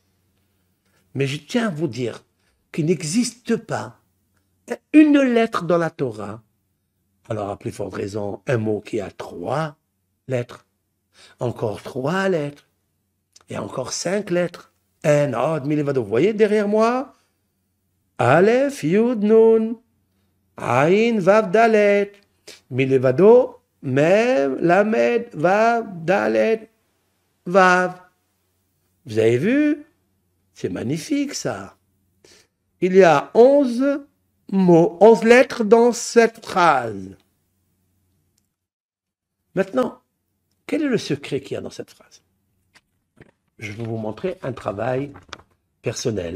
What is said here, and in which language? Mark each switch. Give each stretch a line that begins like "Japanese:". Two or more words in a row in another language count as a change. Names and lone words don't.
French: Mais je tiens à vous dire qu'il n'existe pas une lettre dans la Torah. Alors, à plus forte raison, un mot qui a 3 lettres, encore 3 lettres, et encore 5 lettres.
Hebrew: אין עוד מלבדו.
French: Vous voyez derrière moi?
Hebrew: אלף, יוד, נון, עין, וו, דלת. מלבדו, מם, למד, וו, דלת, וו.
French: Vous avez vu? C'est magnifique ça. Il y a 11 mots, 11 lettres dans cette phrase. Maintenant, quel est le secret qu'il y a dans cette phrase? Je vais vous montrer un travail personnel.